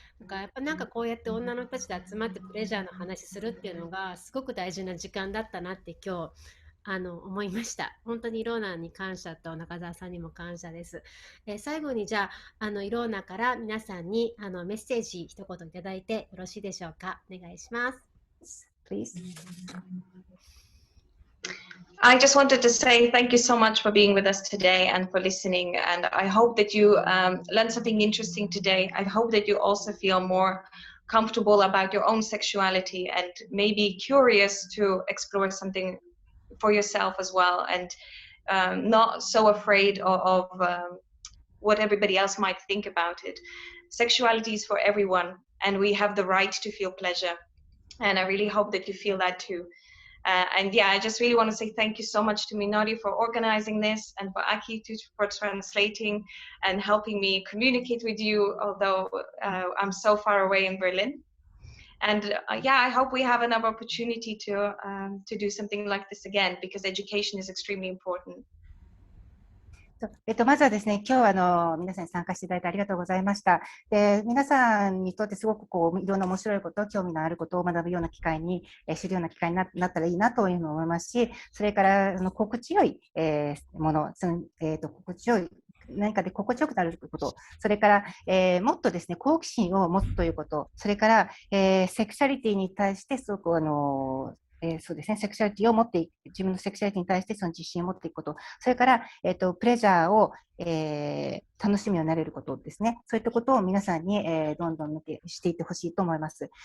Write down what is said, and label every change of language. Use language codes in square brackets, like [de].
[ja] やっぱなんかこうやって女の人たちで集まってプレジャーの話するっていうのがすごく大事な時間だったなって今日思いました。本当にイローナに感謝と中澤さんにも感謝です。最後にじゃあイローナから皆さんにメッセージ一言いただいてよろしいでしょうか。お願いします。 [en] Please. I just wanted to say thank you so much for being with us today and for listening. And I hope that you learned something interesting today. I hope that you also feel more comfortable about your own sexuality and maybe curious to explore something for yourself as well, and not so afraid of what everybody else might think about it. Sexuality is for everyone, and we have the right to feel pleasure. And I really hope that you feel that too. And yeah, I just really want to say thank you so much to Minori for organizing this, and for Aki for translating and helping me communicate with you, although I'm so far away in Berlin. And yeah, I hope we have another opportunity to do something like this again, because education is extremely important. [ja] まずはですね、今日は皆さんに参加していただいてありがとうございました。で、皆さんにとってすごくこういろんな面白いこと、興味のあることを学ぶような機会に、知るような機会になったらいいなというふうに思いますし、それから心地よい、もの、心地よい何かで心地よくなること、それから、もっとですね、好奇心を持つということ、それから、セクシャリティに対してすごくそうですね、セクシャリティを持っていく、自分のセクシャリティに対してその自信を持っていくこと、それから、プレジャーを、楽しみになれることですね、そういったことを皆さんに、どんどんしていってほしいと思います。